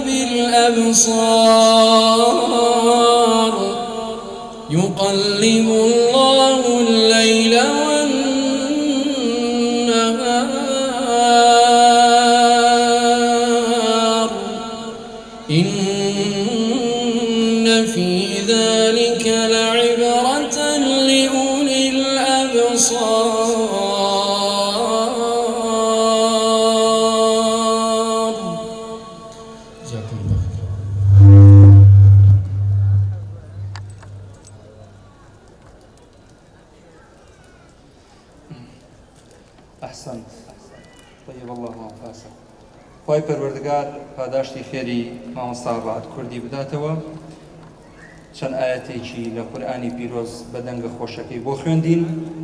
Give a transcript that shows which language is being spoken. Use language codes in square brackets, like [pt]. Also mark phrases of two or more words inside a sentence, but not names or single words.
[ar] بالأبصار يقلب الله الليل والنهار إن في ذلك لعبرة لأولي الأبصار. جزاكم الله خيرا. أحسنت. طيب الله أنفاسك. [ckb] خوای پەروەردگار پاداشتی خێری مامۆستا ڕەعەت کوردی بداتەوە. چەند ئاەتێکی لە قورئانی پیرۆز بە دەنگە خۆشەکەی بۆ خوێندین.